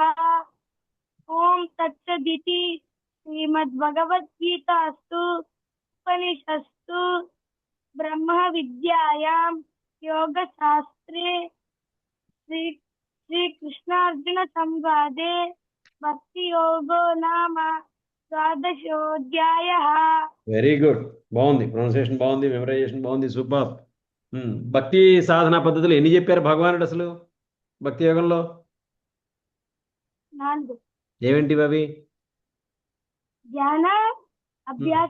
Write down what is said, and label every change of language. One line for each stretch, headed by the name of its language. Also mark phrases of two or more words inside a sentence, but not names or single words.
Sanskrit: ओम तत्सदिति श्रीमद्भगवद्गीतास्तु उपनिषत्सु ब्रह्म विद्यायां योगशास्त्रे श्री कृष्णार्जुन संवादे भक्ति योगो नाम 12ोऽध्यायः.
English: very good.
Telugu: బాగుంది. ప్రొనౌన్సియేషన్ బాగుంది, మెమరైజేషన్ బాగుంది. సూపర్. భక్తి సాధన పద్ధతులు ఎన్ని చెప్పారు భగవానుడు అసలు భక్తి యోగంలో? నాలుగు. ఏమేంటివి అవి? ధ్యాన, అభ్యాస,